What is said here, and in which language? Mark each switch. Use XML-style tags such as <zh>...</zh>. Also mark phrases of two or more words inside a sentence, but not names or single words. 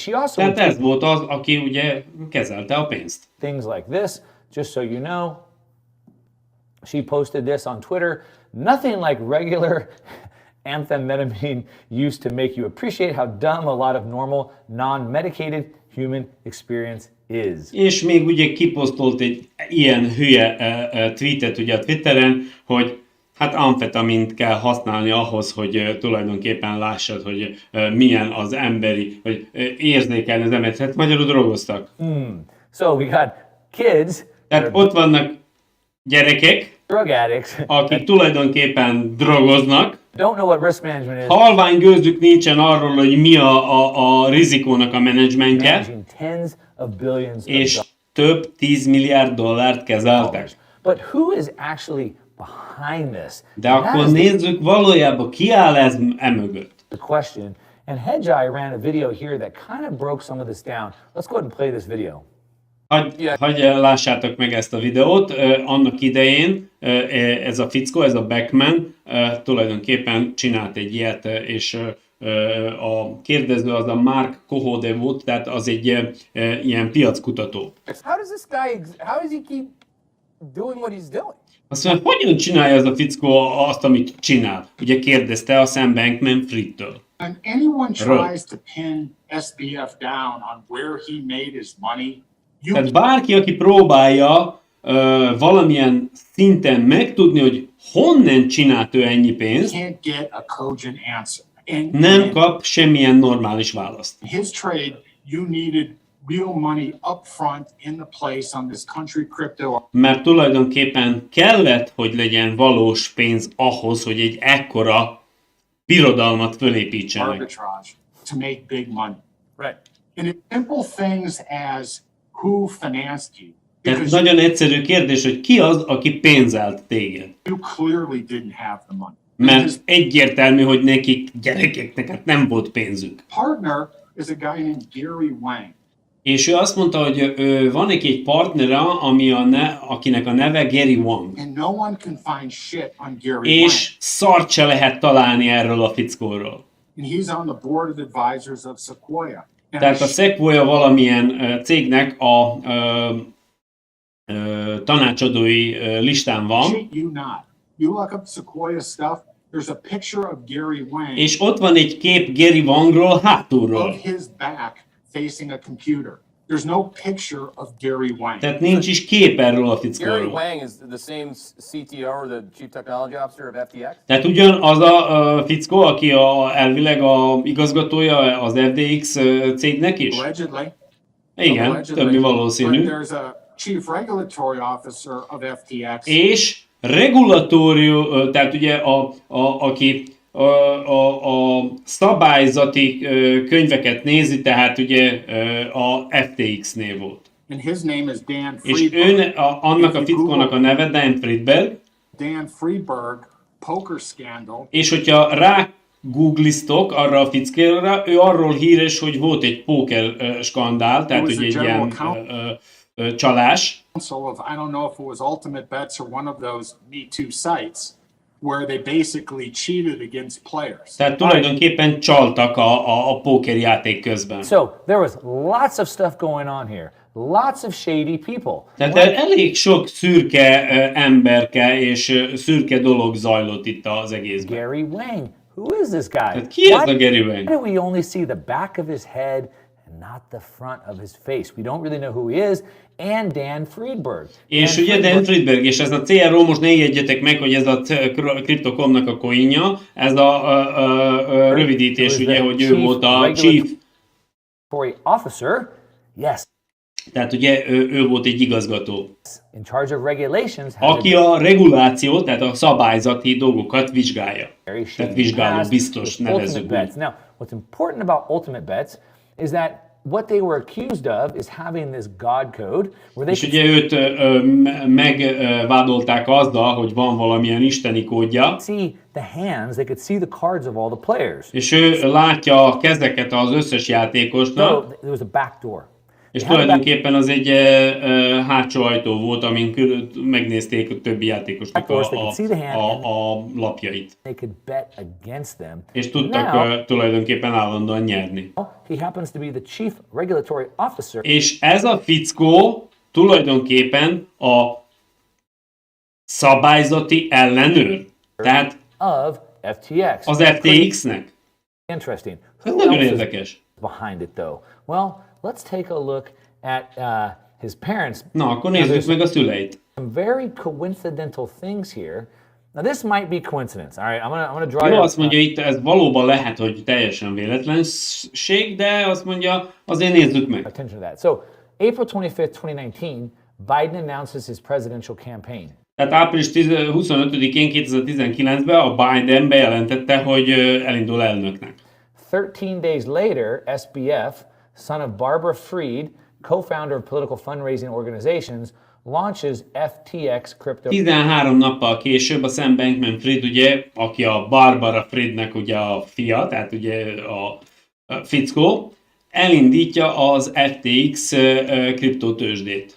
<en>She also</en> <hu>Tehát ez volt az, aki ugye kezelte a pénzt.</hu> <en>things like this, just so you know. She posted this on Twitter. Nothing like regular amphetamine used to make you appreciate how dumb a lot of normal, non-medicated human experience is.</en> <hu>És még ugye kiposztolt egy ilyen hülye tweetet ugye a Twitteren, hogy hát amfetamint kell használni ahhoz, hogy tulajdonképpen lássad, hogy milyen az emberi, hogy érzékelni az embert. Hát magyarul drogoztak.</hu> <en>So we got kids,</en> <hu>Tehát ott vannak gyerekek,</hu> <en>drug addicts,</en> <hu>akik tulajdonképpen drogoznak,</hu> <en>don't know what risk management is,</en> <hu>halvány gőzük nincsen arról, hogy mi a rizikónak a menedzsmentje,</hu> <en>managing tens of billions of</en> <hu>és több 10 milliárd dollárt kezeltek.</hu> <en>dollars. But who is actually behind this?</en> <hu>De</hu> <en>And that</en> <hu>akkor</hu> <en>is</en> <hu>nézzük valójában, ki áll ez mögött.</hu> <en>the question. And Hedgeye ran a video here that kind of broke some of this down. Let's go ahead and play this video.</en> <hu>Hogy lássátok meg ezt a videót, annak idején ez a fickó, ez a Beckman tulajdonképpen csinált egy ilyet, és a kérdező az a Mark Kohode volt, tehát az egy ilyen piackutató.</hu> <en>How does this guy, how does he keep doing what he's doing?</en> <hu>Azt mondja, hogyan csinálja ez a fickó azt, amit csinál? Ugye kérdezte a Sam Bankman-Friedtől.</hu> <en>When anyone tries to pin SBF down on where he made his money, you</en> <hu>Tehát bárki, aki próbálja valamilyen szinten megtudni, hogy honnan csinált ő ennyi pénzt,</hu> <en>can't get a cogent answer. And</en> <hu>nem kap semmilyen normális választ.</hu> <en>his trade, you needed real money up front in the place on this country crypto</en> <hu>Mert tulajdonképpen kellett, hogy legyen valós pénz ahhoz, hogy egy ekkora birodalmat fölépítsenek.</hu> <en>arbitrage to make big money. Right. And it's simple things as who financed you.</en> <hu>Tehát</hu> <en>Because</en> <hu>nagyon egyszerű kérdés, hogy ki az, aki pénzelt téged.</hu> <en>you clearly didn't have the money.</en> <hu>Mert egyértelmű, hogy nekik, gyerekeknek hát nem volt pénzük.</hu> <en>Partner is a guy named Gary Wang.</en> <hu>És ő azt mondta, hogy van neki egy partnere, akinek a neve Gary Wang.</hu> <en>And no one can find shit on Gary</en> <hu>És szart se lehet találni erről a fickóról.</hu> <en>Wang. And he's on the board of advisors of Sequoia. And</en> <hu>Tehát a Sequoia valamilyen cégnek a tanácsadói listán van,</hu> <en>shit you not. You look up Sequoia stuff, there's a picture of Gary Wang</en> <hu>és ott van egy kép Gary Wangról hátulról.</hu> <en>of his back facing a computer. There's no picture of Gary Wang.</en> <hu>Tehát nincs is kép erről a Gary fickóról.</hu> <en>Wang is the same CTO or the Chief Technology Officer of FTX?</en> <hu>Tehát ugyanaz a fickó, aki elvileg a igazgatója az FTX cégnek is?</hu> <en>Allegedly.</en> <hu>Igen, többi valószínű.</hu> <en>But there's a Chief Regulatory Officer of FTX.</en> <hu>És regulatórium, tehát ugye aki a szabályzati könyveket nézi, tehát ugye a FTX-nél volt.</hu> <en>And his name is Dan</en> <hu>És</hu> <en>Friedberg.</en> <hu>annak a fickónak a neve Dan Friedberg,</hu> <en>Dan Friedberg poker scandal.</en> <hu>és hogyha rá googliztok arra a fickóra, ő arról híres, hogy volt egy póker skandál, tehát ugye egy ilyen csalás.</hu> <en>Of, I don't know if it was Ultimate Bets or one of those Me Too sites where they basically cheated against players.</en> <hu>Tehát tulajdonképpen csaltak a pókerjáték közben.</hu> <en>So there was lots of stuff going on here. Lots of shady people.</en> <hu>Tehát elég sok szürke emberke és szürke dolog zajlott itt az egészben.</hu> <en>Gary Wang. Who is this guy?</en> <hu>Tehát ki ez a</hu> <en>Why</en> <hu>Gary Wang?</hu> <en>do we only see the back of his head and not the front of his face? We don't really know who he is. And Dan Friedberg.</en> <hu>És ugye Dan Friedberg, és ez a CRO, most ne jegyetek meg, hogy ez a Crypto.com-nak a coinja, ez a rövidítés, ugye, hogy ő volt a Chief.</hu> <en>Officer. Yes.</en> <hu>Tehát ugye ő volt egy igazgató,</hu> <en>In charge of regulations.</en> <hu>aki a reguláció, tehát a szabályzati dolgokat vizsgálja.</hu> <en>Very</en> <hu>Tehát</hu> <en>shady</en> <hu>vizsgáló</hu> <en>past</en> <hu>biztos</hu> <en>with</en> <hu>nevezzük</hu> <en>ultimate bets.</en> <hu>úgy.</hu> <en>Now, what's important about ultimate bets is that what they were accused of is having this God code where</en> <hu>És</hu> <en>they</en> <hu>ugye őt megvádolták azzal, hogy van valamilyen isteni kódja,</hu> <en>could see the hands, they could see the cards of all the players.</en> <hu>és ő látja a kezeket az összes játékosnak,</hu> <en>So there was a back door.</en> <hu>és tulajdonképpen az egy hátsó ajtó volt, amin megnézték a többi játékosnak a lapjait.</hu> <en>They could bet against them.</en> <hu>És tudtak</hu> <en>Now,</en> <hu>tulajdonképpen állandóan nyerni.</hu> <en>he happens to be the chief regulatory officer</en> <hu>És ez a fickó tulajdonképpen a szabályzati ellenőr. Tehát</hu> <en>of FTX.</en> <hu>az FTX-nek.</hu> <en>Interesting.</en> <hu>Ez</hu> <en>Who</en> <hu>nagyon</hu> <en>else is</en> <hu>érdekes.</hu> <en>behind it though? Well, let's take a look at his parents.</en> <hu>Na, akkor nézzük meg a szüleit.</hu> <en>Some very coincidental things here. Now this might be coincidence. All right, I'm gonna draw</en> <hu>Jó,</hu> <en>you</en> <hu>azt mondja itt, ez valóban lehet, hogy teljesen véletlenség, de azt mondja, azért nézzük meg.</hu> <en>attention to that. So, April 25th, 2019, Biden announces his presidential campaign.</en> <hu>Tehát április 25-én 2019-ben a Biden bejelentette, hogy elindul elnöknek.</hu> <en>13 days later, SBF, son of Barbara Fried, co-founder of political fundraising organizations, launches FTX crypto.</en> <hu>13 nappal később a Sam Bankman-Fried, ugye, aki a Barbara Friednek ugye a fia, tehát ugye a fickó, elindítja az FTX kriptotőzsdét.</hu>